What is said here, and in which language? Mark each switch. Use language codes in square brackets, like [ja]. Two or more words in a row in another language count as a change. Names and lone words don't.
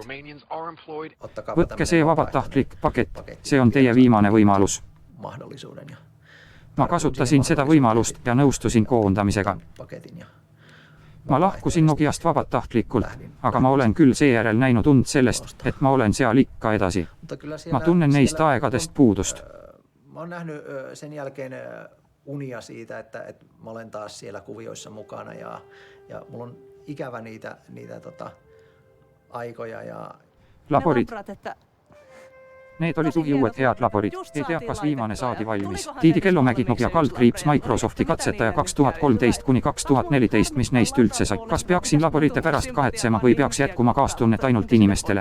[et] Võtke see vabatahtlik pakett, see on teie viimane võimalus. Ma kasutasin seda võimalust ja nõustusin koondamisega. Ma lahkusin Nokiast vabatahtlikult, aga ma olen küll seejärel näinud und sellest, et ma olen seal ikka edasi. Ma tunnen neist aegadest puudust. [fi] Mä oon nähnyt sen jälkeen unia siitä, että mä olen taas siellä kuvioissa mukana ja mulla on ikävä niitä aikoja ja [et] laborid. Need olid uued head laborid. Ei tea, kas viimane saadi valmis. Tiidi Kellomägi, Nokia kaldkriips Microsofti katsetaja 2013–2014, mis neist üldse sai. Kas peaksin laborite pärast kahetsema või peaks jätkuma kaastunnet ainult inimestele?